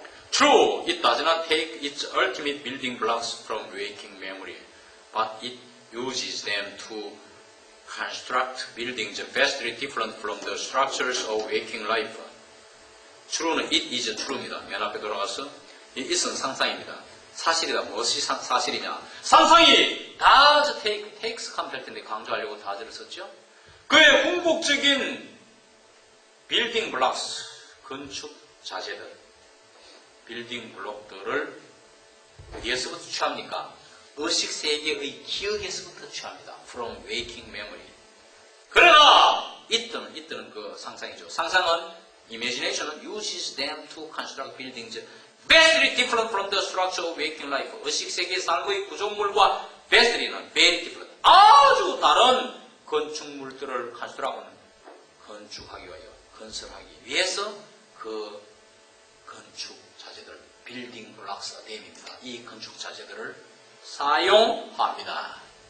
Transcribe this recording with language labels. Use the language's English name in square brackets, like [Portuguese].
[English] True, it does not take its ultimate building blocks from waking memory, but it uses them to construct buildings vastly different from the structures of waking life. True는 it is true입니다. [Korean] 맨 앞에 돌아가서 이 it은 상상입니다. 사실이다. 무엇이 사실이냐? 상상이 does takes 할 텐데 강조하려고 does를 썼죠. 그의 궁극적인 building blocks, 건축 자재들, 빌딩 블록들을 어디에서부터 취합니까? 의식세계의 기억에서부터 취합니다. [English] From waking memory. [Korean] 그러나 it는 그 상상이죠. [English] 상상은 imagination은 uses them to construct buildings vastly different from the structure of waking life. [Korean] 의식세계의 삶의 구조물과 vastly는 [English] very different. [Korean] 아주 다른 건축물들을 건축하기 위하여 건설하기 위해서 그 건축 자재들, 빌딩 블록스가 됨입니다. 이 건축 자재들을 사용합니다.